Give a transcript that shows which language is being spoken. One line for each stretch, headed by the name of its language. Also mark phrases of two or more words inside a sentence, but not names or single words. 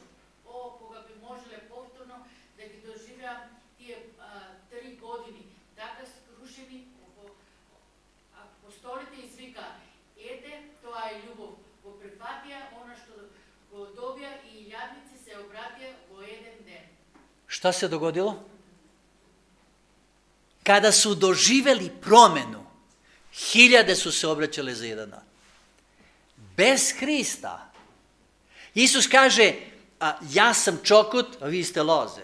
Macedonian: О, кога би можеле повторно да ги доживеам тие 3 години, така скрушени, апостолите извикаа, ете, тоа е љубов. Го прифатија она што го добија и илјадници се обратија во еден ден.
Serbian: Šta se dogodilo? Kada su doživeli promenu, 1000 su se obraćale za jedan dan. Bez Hrista. Isus kaže, ja sam čokot, a vi ste loze.